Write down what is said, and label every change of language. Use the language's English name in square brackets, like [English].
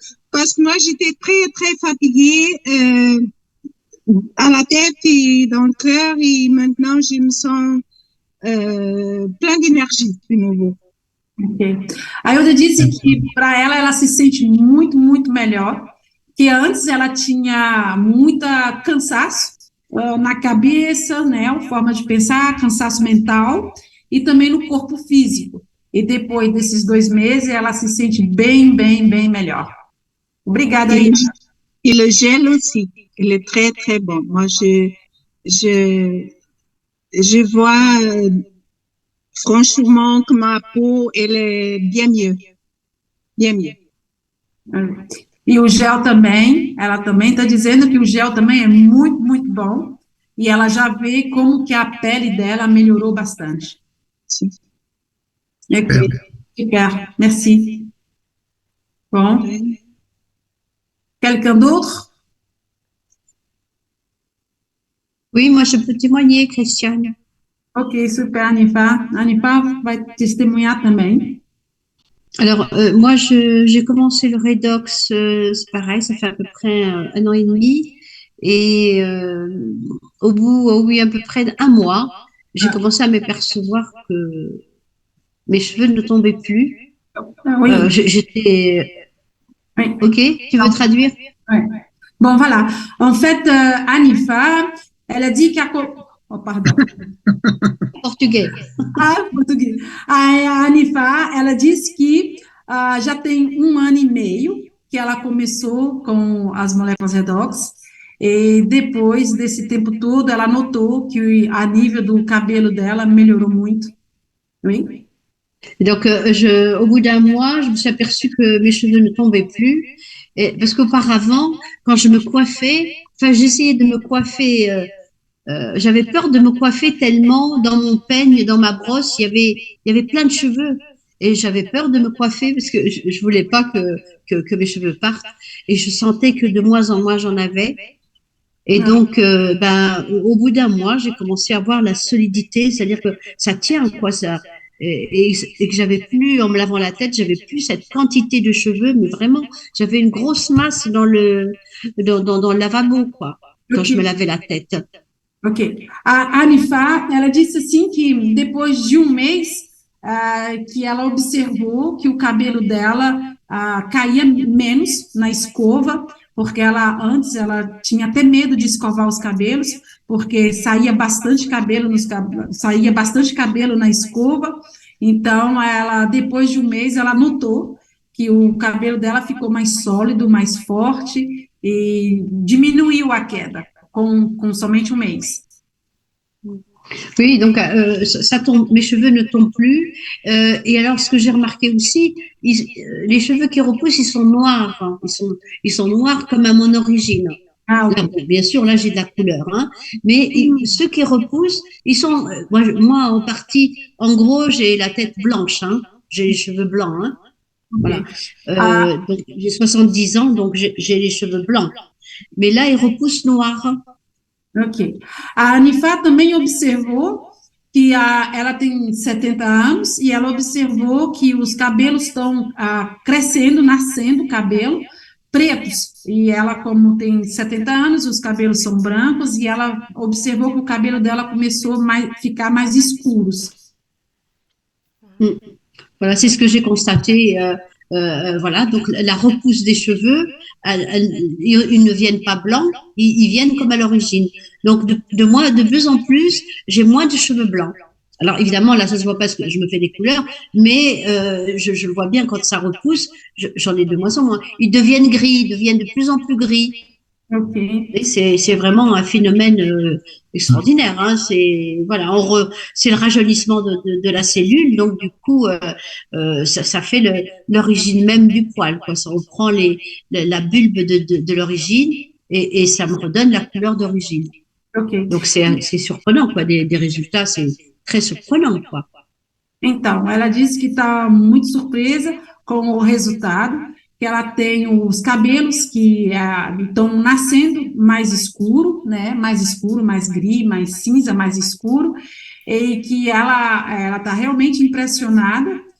[French] Parce que moi, j'étais très fatiguée à la tête et dans le cœur, et maintenant, je me sens plein d'énergie de nouveau. Okay. [Portuguese] A Hilda disse que para ela se sente muito, muito melhor, que antes ela tinha muita cansaço na cabeça, né, a forma de pensar, cansaço mental e também no corpo físico. E depois desses 2 meses ela se sente bem melhor. Obrigada, Hilda. [French] Et le gel aussi, il est très bon. Moi, je vois franchement que ma peau, elle est bien mieux. [Portuguese] E o gel também, ela também está dizendo que o gel também é muito, muito bom. E ela já vê como que a pele dela melhorou bastante. Sim. [French] Ok, super, merci. Bon. Quelqu'un d'autre? Oui, moi je peux témoigner, Christiane. [Portuguese] Ok, super, Anifa. Anifa vai testemunhar também. [French] Alors, moi, j'ai commencé le redox, c'est pareil, ça fait à peu près 1 an et demi. Et au bout à peu près d'1 mois, j'ai commencé à m'apercevoir que mes cheveux ne tombaient plus. Oui, J'étais... oui. Ok, tu veux traduire? Ouais. Bon, voilà. En fait, Anifa, elle a dit qu'à... Oh, pardon. Portugais. [Portuguese] Ah, português. A Anifa, ela disse que já tem 1 ano e meio que ela começou com as moléculas redox, e depois desse tempo todo, ela notou que a nível do cabelo dela melhorou muito. [French] Oui? Donc, au bout d'un mois, je me suis aperçue que mes cheveux ne tombaient plus. Et, parce qu'auparavant, quand je me coiffais, enfin, j'essayais de me coiffer. J'avais peur de me coiffer tellement dans mon peigne, dans ma brosse, il y avait plein de cheveux. Et j'avais peur de me coiffer parce que je voulais pas que mes cheveux partent. Et je sentais que de moins en moins j'en avais. Et donc, ben, au bout d'un mois, j'ai commencé à voir la solidité, c'est-à-dire que ça tient, quoi, ça. Et que j'avais plus, en me lavant la tête, j'avais plus cette quantité de cheveux, mais vraiment, j'avais une grosse masse dans le lavabo, quoi, quand je me lavais la tête. Ok. [Portuguese] A Anifa, ela disse assim que depois de mês que ela observou que o cabelo dela caía menos na escova, porque ela antes ela tinha até medo de escovar os cabelos, porque saía bastante cabelo na escova. Então, ela depois de mês ela notou que o cabelo dela ficou mais sólido, mais forte e diminuiu a queda com somente mês. [French] Oui, donc ça tombe, mes cheveux ne tombent plus. Et alors, ce que j'ai remarqué aussi, les cheveux qui repoussent, ils sont noirs. Hein. Ils sont noirs comme à mon origine. Ah, ok. Là, bon, bien sûr, là j'ai de la couleur, hein. Mais ceux qui repoussent, ils sont. Moi, en partie, en gros, j'ai la tête blanche. Hein. J'ai les cheveux blancs. Hein. Voilà. Ah, Donc j'ai 70 ans, donc j'ai les cheveux blancs. Mais là, ils repoussent noirs. ok. [Portuguese] A Anifá também observou que ela tem 70 anos e ela observou que os cabelos estão crescendo, nascendo cabelo pretos. E ela, como tem 70 anos, os cabelos são brancos e ela observou que o cabelo dela começou a ficar mais escuros. [French] Voilà, c'est ce que j'ai constaté. Voilà, donc la repousse des cheveux, ils ne viennent pas blancs, ils viennent comme à l'origine. Donc de plus en plus, j'ai moins de cheveux blancs. Alors évidemment, là, ça se voit pas parce que je me fais des couleurs, mais je le vois bien quand ça repousse, j'en ai de moins en moins. Ils deviennent gris, ils deviennent de plus en plus gris. Ok. Et c'est vraiment un phénomène extraordinaire. Hein. C'est voilà, c'est le rajeunissement de la cellule, donc du coup, ça fait l'origine même du poil. Quoi. Ça reprend la bulbe de l'origine et ça me redonne la couleur d'origine. Ok. Donc c'est surprenant, quoi. Des résultats, c'est très surprenant, quoi. [Portuguese] Então, ela disse que está muito surpresa com o resultado, que ela tem os cabelos que estão nascendo mais escuro, né? Mais escuro, mais gris, mais cinza, mais escuro, e que ela está realmente impressionada.